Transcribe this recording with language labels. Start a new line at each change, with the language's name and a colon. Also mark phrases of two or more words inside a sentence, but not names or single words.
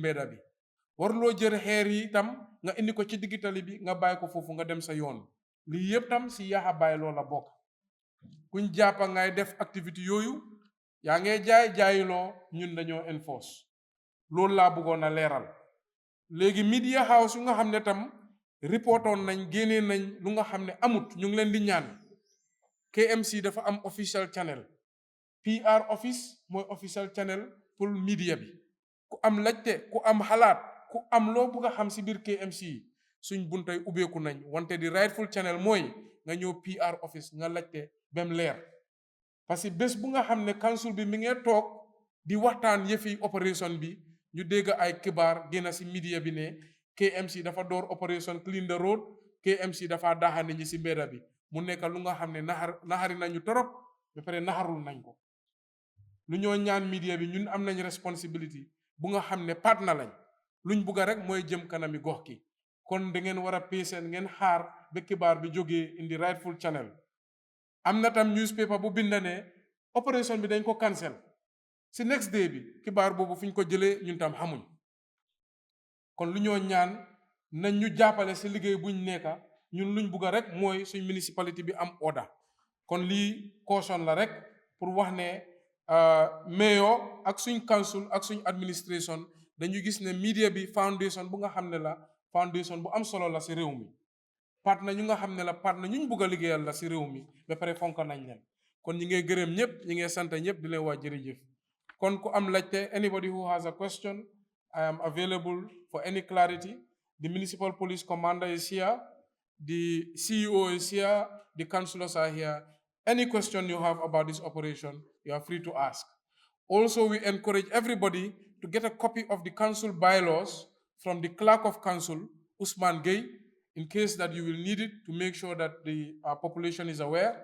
Wolof: mbedda bi warloo jël xeer yi tam nga indi ko ci diggi tali bi nga bàyyi ko foofu nga dem sa yoon lii yëpp tam si yaaxa bàyyi loo la bokk kuñ jàppa ngay def activité yooyu yaa ngee jaayiloo ñun dañoo enforce loolu laa bëggoon a leeral léegi
English: media house
Wolof: yu nga xam ne tam reportoon nañ génnee nañ lu nga xam ne amut ñu ngi leen di ñaan KMC dafa am
English: official channel PR office
Wolof: mooy
English: official channel
Wolof: pour media bi ku am lajte ku am xalaat ku am loo bëgg a xam si biir KMC suñ buntay ubbeeku nañ wante di
English: rightful channel
Wolof: mooy nga ñëw
English: PR office
Wolof: nga lajte bem leer
French: parce que
Wolof: bés bu nga xam ne council bi mi ngee toog di waxtaan yëfi opération bi ñu dégg ay xibaar génn si media bi ne KMC dafa door opération
English: clean the road
Wolof: KMC dafa daaxa nit ñi si mbedda bi mu nekk lu nga xam ne naxari nañu torop ba pare naxarul nañ ko lu ñoo ñaan media bi ñun am nañ responsibility bu nga xam ne partner lañ luñ bugga rek mooy jëm kanami gox ki kon da ngeen war a patient ngeen xaar ba xibaar bi jógee
English: in the rightful channel
Wolof: am na tam newspaper bu bind ne opération bi dañ ko cancel si
English: next day
Wolof: bi xibaar boobu fu ñu ko jëlee ñun tam xamuñ kon lu ñoo ñaan nañ ñu jàppale si liggéey buñ nekka ñun luñ bugga rek mooy suñ municipalité bi am order kon lii caution la rek pour wax ne mayor ak suñ council ak suñ administration dañu gis ne media bi foundation bu nga xam ne la foundation bu am solo la si réew mi partner ñu nga xam ne la partner ñu bugg a liggéeyal la si réew mi ba pare fonk nañ leen kon ñi ngay gërëm ñëpp ñi ngay sant ñëpp di leen waa jërëjëf kon ku am laajte
English: anybody who has a question I am available for any clarity. The municipal police commander is here, the CEO is here, the councillors are here. Any question you have about this operation, you are free to ask. Also, we encourage everybody to get a copy of the council bylaws from the clerk of council, Usman Gay, in case that you will need it to make sure that the population is aware.